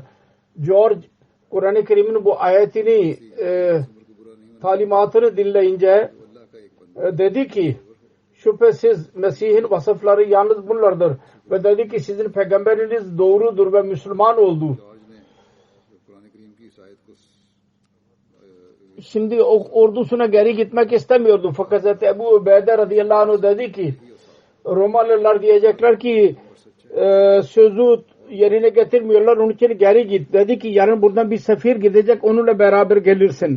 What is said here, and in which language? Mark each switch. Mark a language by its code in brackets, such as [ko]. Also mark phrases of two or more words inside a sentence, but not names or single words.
[tr] George Kur'an-ı Kerim'in bu ayetini talimatını dinleyince dedi ki şüphesiz Mesih'in vasıfları yalnız bunlardır ve dedi ki sizin peygamberiniz doğrudur ve Müslüman oldu. [hi] जॉर्ज ने कुरान करीम की इस आयत को [tr] Şimdi ordusuna geri gitmek istemiyordu. Fakat Hazreti Ebu Ubeyde radıyallahu anh dedi ki Romalılar diyecekler ki sözü yerine getirmiyorlar. Onun için geri git. Dedi ki yarın buradan bir sefir gidecek. Onunla beraber gelirsin.